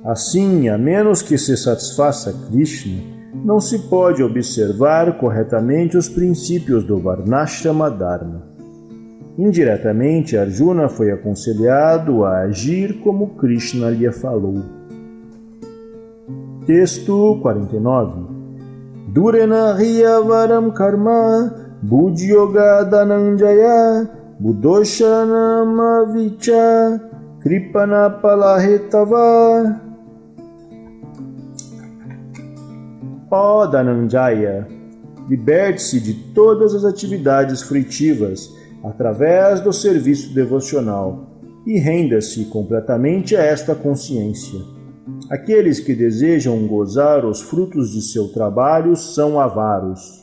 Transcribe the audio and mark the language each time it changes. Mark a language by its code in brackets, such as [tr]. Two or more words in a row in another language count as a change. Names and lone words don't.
[pt] Assim, a menos que se satisfaça Krishna, não se pode observar corretamente os princípios do Varnashrama Dharma. Indiretamente, Arjuna foi aconselhado a agir como Krishna lhe falou. Texto 49. [sa] Durena hiya varam karma buddhyoga dhananjaya buddhoshanama vicha kripana palahetava. [pt] Ó Dhananjaya, liberte-se de todas as atividades frutivas através do serviço devocional e renda-se completamente a esta consciência. Aqueles que desejam gozar os frutos de seu trabalho são avaros.